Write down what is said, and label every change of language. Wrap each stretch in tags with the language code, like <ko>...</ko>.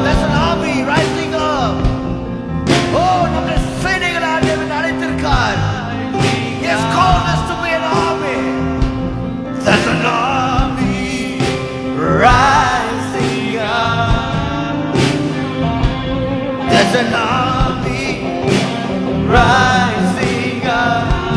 <en>There's an army rising up.</en> <ta>Oh, நம்முடைய சேனைகளால் தேவன் அழைத்திருக்கார்.</ta> <en>He has called us to be an army. There's an army rising up. There's an army rising up.</en>